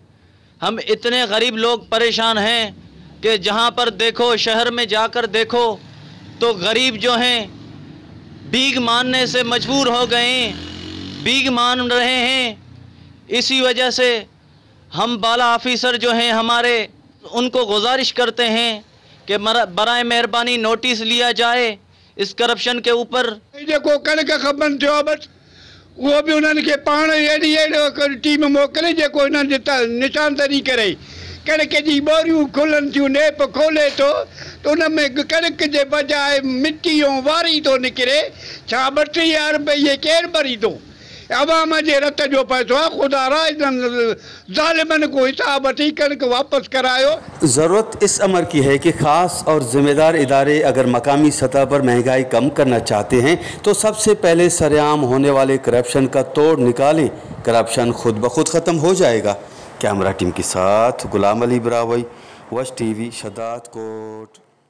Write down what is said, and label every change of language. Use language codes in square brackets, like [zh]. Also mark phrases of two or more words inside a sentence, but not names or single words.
[ur] ہم اتنے غریب لوگ پریشان ہیں کہ جہاں پر دیکھو، شہر میں جا کر دیکھو تو غریب جو ہیں بھیک مانگنے سے مجبور ہو گئے ہیں، بھیک مانگ رہے ہیں. اسی وجہ سے ہم بالا آفیسر جو ہیں ہمارے، ان کو گزارش کرتے ہیں کہ برائے مہربانی نوٹس لیا جائے اس کرپشن کے اوپر. [sd] जेको कणक खपनि थियो बस वो भी उन्हनि खे पाण अहिड़ी टीम मोकिले जेको हिननि जी निशानदरी करे। कणक जी बोरियूं खुलनि थियूं, नेप खोले थो तो उन में कणक जे बजाए मिट्टी ऐं वारी थो निकिरे। छा 32,000 रुपये केरु भरी थो? अवाम जे रत जो पैसो आहे। खुदा ज़ालिमनि को हिसाब वठी कणक वापस करायो। [ur] ضرورت اس امر کی ہے کہ خاص اور ذمہ دار ادارے اگر مقامی سطح پر مہنگائی کم کرنا چاہتے ہیں تو سب سے پہلے سرعام ہونے والے کرپشن کا توڑ نکالیں. کرپشن خود بخود ختم ہو جائے گا۔ کیمرہ ٹیم کے ساتھ غلام علی براوی، وش ٹی وی، شہداد کوٹ.